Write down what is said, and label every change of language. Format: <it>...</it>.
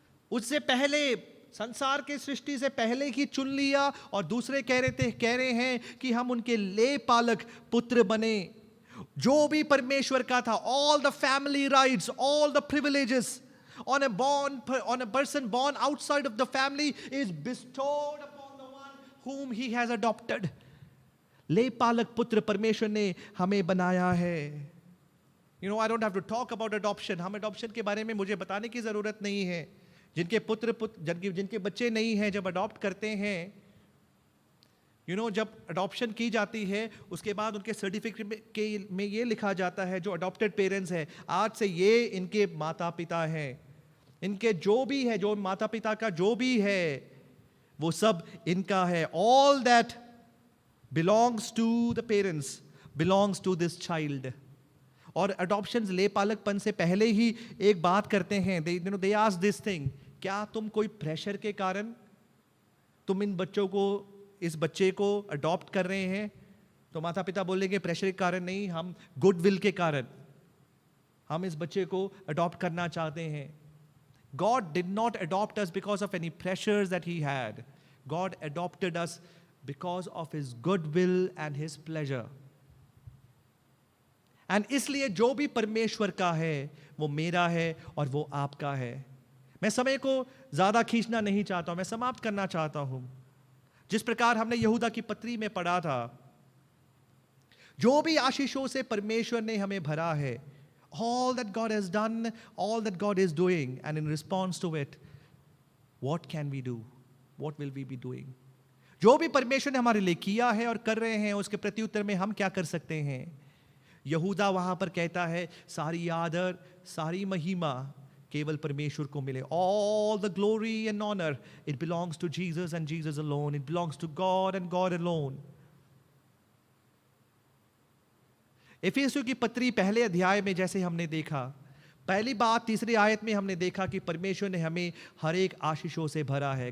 <hi>उससे पहले, संसार के सृष्टि से पहले ही चुन लिया. और दूसरे कह रहे हैं कि हम उनके लेपालक पुत्र बने. जो भी परमेश्वर का था,</hi> <en>all the family rights, all the privileges on a person born outside of the family is bestowed upon the one whom he has adopted.</en> <hi>लेपालक पुत्र परमेश्वर ने हमें बनाया है.</hi> <en>You know, I don't have to talk about adoption.</en> <hi>हम adoption के बारे में मुझे बताने की जरूरत नहीं है. जिनके बच्चे नहीं हैं, जब अडॉप्ट करते हैं, जब अडॉप्शन की जाती है, उसके बाद उनके सर्टिफिकेट में ये लिखा जाता है, जो अडॉप्टेड पेरेंट्स हैं, आज से ये इनके माता पिता हैं. इनके जो भी है, जो माता पिता का जो भी है, वो सब इनका है.</hi> <en>All that belongs to the parents belongs to this child.</en> <hi>और अडॉप्शन ले पालकपन से पहले ही एक बात करते हैं.</hi> <en>They ask this thing,</en> <hi>क्या तुम कोई प्रेशर के कारण तुम इन बच्चों को, इस बच्चे को अडॉप्ट कर रहे हैं? तो माता पिता बोलेंगे प्रेशर के कारण नहीं, हम गुडविल के कारण हम इस बच्चे को अडॉप्ट करना चाहते हैं.</hi> <en>God did not adopt us because of any pressures that he had. God adopted us because of his goodwill and his pleasure.</en> <hi>And इसलिए जो भी परमेश्वर का है वो मेरा है और वो आपका है. मैं समय को ज्यादा खींचना नहीं चाहता हूं, मैं समाप्त करना चाहता हूं. जिस प्रकार हमने यहूदा की पत्री में पढ़ा था, जो भी आशीषों से परमेश्वर ने हमें भरा है,</hi> <en>all that God has done, all that God is doing, and in response to it, what can we do? What will we be doing?</en> <hi>जो भी परमेश्वर ने हमारे लिए किया है और कर रहे हैं, उसके प्रत्युत्तर में हम क्या कर सकते हैं? यहूदा वहां पर कहता है सारी आदर, सारी महिमा केवल परमेश्वर को मिले.</hi> <en>All the glory and honor, it belongs to Jesus and Jesus alone. It belongs to God and God alone.</en> <hi>इफिसियों की पत्री पहले अध्याय में जैसे हमने देखा, पहली बात तीसरी आयत में हमने देखा कि परमेश्वर ने हमें हर एक आशीषों से भरा है.</hi>